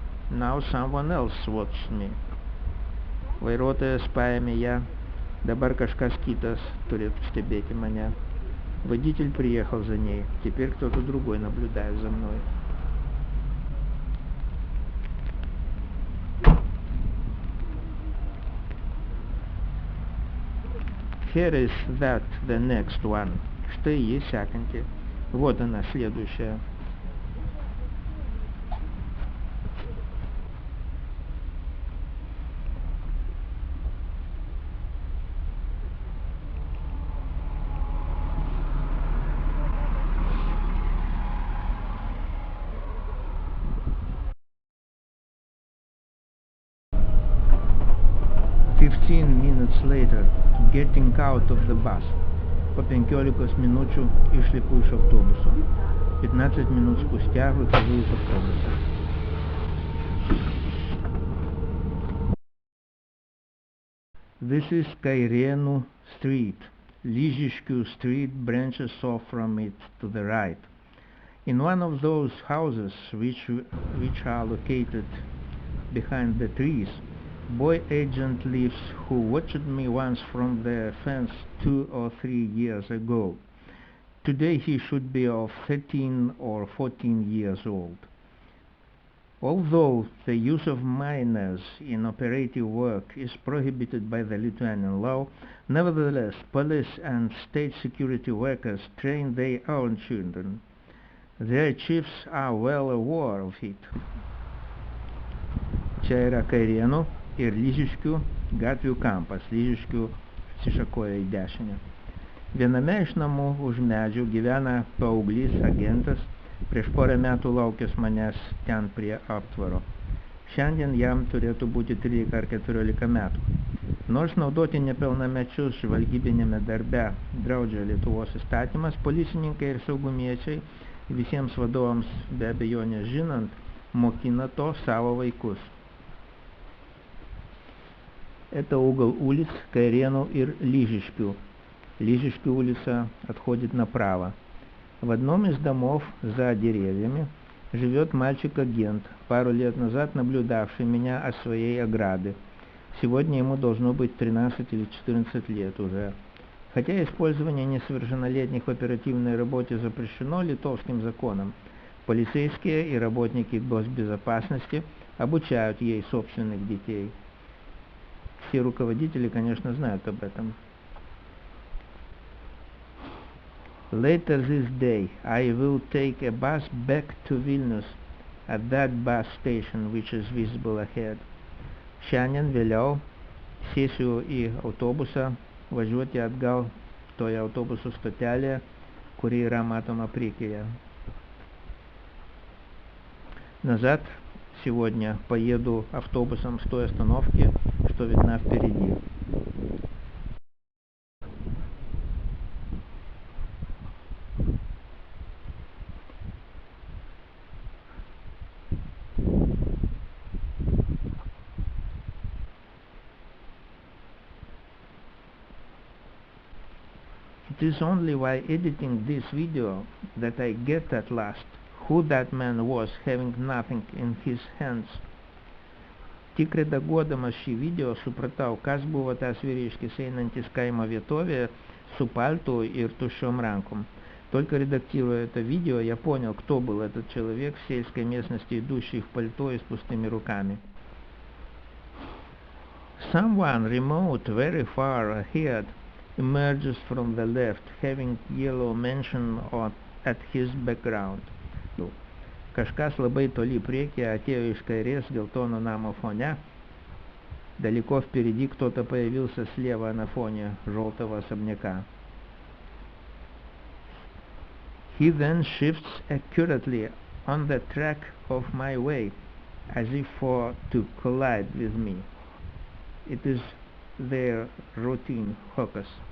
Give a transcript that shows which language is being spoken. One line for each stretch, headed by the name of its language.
English: Now someone else watched me.
Lithuanian: Vairuotojas paėmė ją. Dabar kažkas kitas turėtų stebėti мане.
Russian: Водитель приехал за ней. Теперь кто-то другой наблюдает за мной.
English: Here is that, the next one.
Lithuanian: Štai ji sekanti.
Russian: Вот она, следующая.
English: Minutes later, getting out of the bus.
Lithuanian: По 15 minučių išlipu iš autobuso.
Russian: 15 минут спустя выхожу из автобуса.
English: This is Kairėnų Street. Lyžiškių Street branches off from it to the right. In one of those houses which are located behind the trees, boy agent lives who watched me once from the fence 2 or 3 years ago. Today he should be of 13 or 14 years old. Although the use of minors in operative work is prohibited by the Lithuanian law, nevertheless police and state security workers train their own children. Their chiefs are well aware of it.
Lithuanian: Čia yra Kairėnų ir Lyžiškių gatvių kampas. Lyžiškių atsišakoja į dešinę. Viename iš namų už medžių gyvena paauglys agentas, prieš porą metų laukęs manęs ten prie aptvaro. Šiandien jam turėtų būti 13 ar 14 metų. Nors naudoti nepilnamečius žvalgybinėme darbe draudžia Lietuvos įstatymas, policininkai ir saugumiečiai visiems vadovams be abejonės žinant, mokina to savo vaikus.
Russian: Это угол улиц Кайренов и Лижишкю. Лижишкю улица отходит направо. В одном из домов за деревьями живет мальчик-агент, пару лет назад наблюдавший меня от своей ограды. Сегодня ему должно быть 13 или 14 лет уже. Хотя использование несовершеннолетних в оперативной работе запрещено литовским законом, полицейские и работники госбезопасности обучают ей собственных детей. Все руководители, конечно, знают об этом.
English: Later this day, I will take a bus back to Vilnius at that bus station which is visible ahead.
Lithuanian: Šiandien vėliau sėsiu į autobusą važiuoti atgal toje autobusų stotelėje, kuri yra matoma priekyje.
Russian: Назад сегодня поеду автобусом с той остановки, что видна впереди.
English: It is only while editing this video that I get at last who that man was having nothing in his hands.
Lithuanian: Tik redaguodamas šį video supratau, kas buvo tas vyriškis einantis kaimo vietovėje su paltu ir tuščiom rankom.
Russian: Только редактируя это видео, я понял, кто был этот человек в сельской местности, идущий в пальто и с пустыми руками.
English: Someone remote, very far ahead, emerges from the left, having yellow mention at his background.
Lithuanian: Kažkas labai toli priekyje atėjo iš kairės geltoно namo фоне.
Russian: Далеко впереди кто-то появился слева на фоне желтого особняка.
English: He then shifts accurately on the track of my way, as if for to collide with me. It is their routine focus.